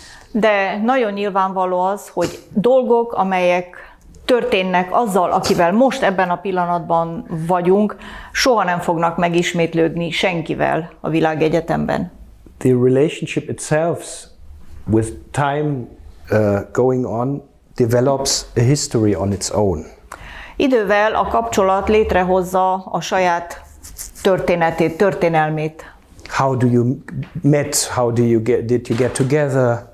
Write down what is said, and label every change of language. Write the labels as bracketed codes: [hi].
[hu] De nagyon nyilvánvaló az, hogy dolgok, amelyek történnek azzal, akivel most ebben a pillanatban vagyunk, soha nem fognak megismétlődni senkivel a világegyetemben. [en] The relationship itself, with time going on, develops a history on its own. [hu] Idővel a kapcsolat létrehozza a saját történetét, történelmét. [en] How do you met? How did you get together?